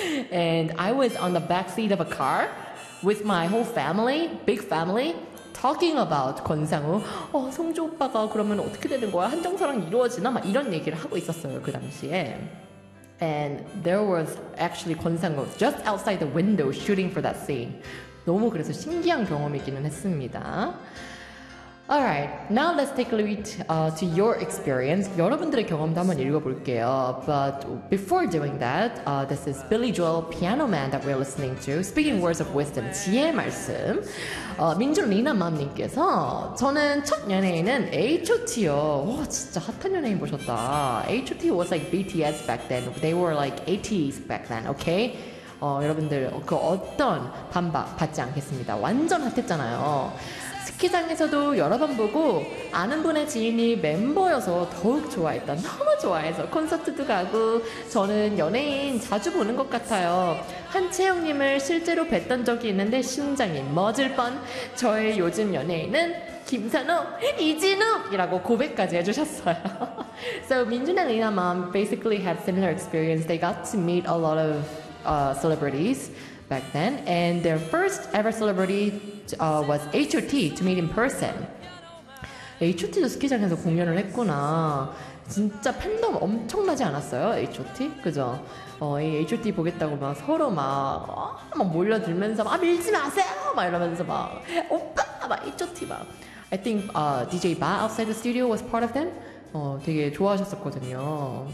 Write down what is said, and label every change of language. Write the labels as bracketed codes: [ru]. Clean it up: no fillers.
[en] And I was on the back seat of a car with my whole family, big family, talking about 권상우. [ko] 성주 오빠가 그러면 어떻게 되는 거야? 한정서랑 이루어지나? 막 이런 얘기를 하고 있었어요, 그 당시에. [en] And there was actually 권상우 just outside the window shooting for that scene. [ko] 너무 그래서 신기한 경험이기는 했습니다. [en] Alright, now let's take a look to your experience. [ko] 여러분들의 경험도 한번 읽어볼게요. [en] But before doing that, this is Billy Joel, Piano Man that we're listening to. Speaking words of wisdom, [ko] 지혜의 말씀. 민준 리나 맘님께서 저는 첫 연예인은 H.O.T.요. 와, 진짜 핫한 연예인 보셨다. [en] H.O.T. was like BTS back then. They were like 80s back then, okay? [ko] 여러분들 그 어떤 반박 받지 않겠습니다. 완전 핫했잖아요. 스키장에서도 여러 번 보고 아는 분의 지인이 멤버여서 더욱 좋아했다. 너무 좋아해서 콘서트도 가고 저는 연예인 자주 보는 것 같아요. 한채영님을 실제로 뵀던 적이 있는데 심장이 멎을 뻔. 저의 요즘 연예인은 김산호, 이진욱이라고 고백까지 해주셨어요. [en] So 민준 and Lina mom basically had similar experience. They got to meet a lot of celebrities back then, and their first ever celebrity was H.O.T. to meet in person. [ko] H.O.T.도 스키장에서 공연을 했구나. 진짜 팬덤 엄청나지 않았어요, H.O.T.? 그죠? 이 H.O.T. 보겠다고 막 서로 막 몰려들면서 막 밀지 마세요! 막 이러면서 막 오빠! 막 H.O.T. 막 [en] I think DJ Ba outside the studio was part of them. [ko] 되게 좋아하셨었거든요.